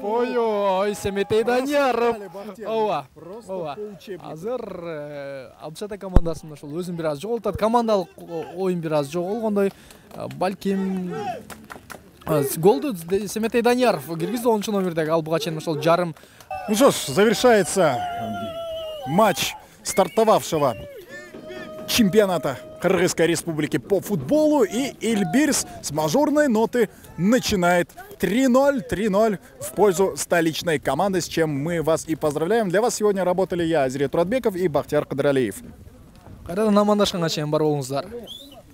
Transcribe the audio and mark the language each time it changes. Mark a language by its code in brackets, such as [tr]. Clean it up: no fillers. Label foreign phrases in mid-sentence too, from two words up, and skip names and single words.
[ky] Ой-ой, Семетей Данияров. Ооба. Азыр Абдышата командасын ошол өзүн бир аз жоголтат. Командалык оюн бир аз жоголгондой. Балким голду Семетей Данияров киргизди 10 номердеги. Ал буга чейин ошол жарым. [ru] Ну что ж, завершается матч стартовавшего чемпионата Кыргызской республики по футболу, и Эльбирс с мажорной ноты начинает 3-0 в пользу столичной команды, с чем мы вас и поздравляем. Для вас сегодня работали я, Азирет Туратбеков, и Бахтияр Кадыралиев. [ky] Кайрадан амандашканга чейин бар болуңуздар.